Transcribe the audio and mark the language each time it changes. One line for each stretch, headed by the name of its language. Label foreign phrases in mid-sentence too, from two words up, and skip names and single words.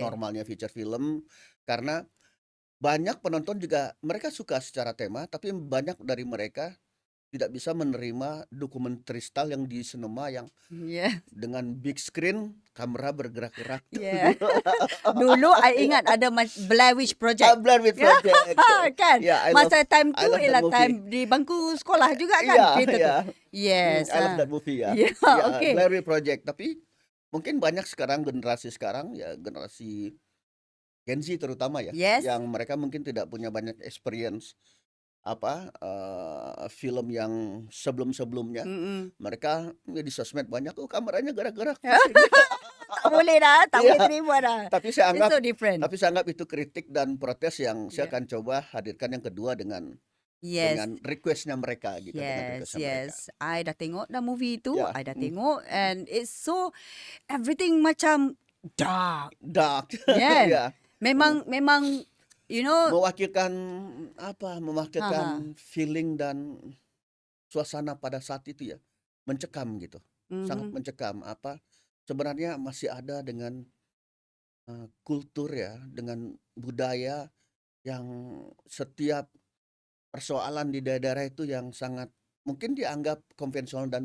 Indonesian: Normalnya
English: feature film
Indonesian: karena banyak penonton juga mereka suka secara tema, tapi banyak dari mereka tidak bisa menerima dokumenter style yang di sinema yang Yeah. dengan
English: big screen,
Indonesian: kamera bergerak-gerak.
Malay: Yeah. Dulu I ingat ada Blair Witch Project. Blair Witch Project. Kan? Yeah, Masa time I tu
English: love that
Malay: ialah
English: movie.
Malay: time di bangku sekolah juga kan Yeah, cerita tu. yeah. Yes.
English: I love that movie ya.
Malay: Yeah, Ya, okay. Blair Witch Project.
Indonesian: Tapi mungkin banyak sekarang generasi ya generasi Gen Z terutama ya, Yes. yang mereka mungkin tidak punya banyak experience film yang sebelum-sebelumnya. Mm-mm. Mereka di sosmed banyak kameranya gerak-gerak.
Malay: Tak boleh dah, tak boleh Iya. terima dah.
Indonesian: Tapi saya
English: It's
Indonesian: anggap
English: so different.
Indonesian: itu kritik dan protes yang saya Yeah. akan coba hadirkan yang kedua dengan Yes. requestnya mereka gitu. Dengan Yes, requestnya mereka. yes.
Malay: I dah tengok dah movie tu. Ya. I dah tengok
English: and it's so everything
Malay: macam dark. Dark. Yeah. Ya. Memang
English: you know,
Indonesian: Mewakilkan Ha-ha. feeling dan suasana pada saat itu ya. Mencekam gitu. Sangat mhm. mencekam. Sebenarnya masih ada dengan kultur ya, dengan budaya yang setiap persoalan di daerah itu yang sangat mungkin dianggap konvensional dan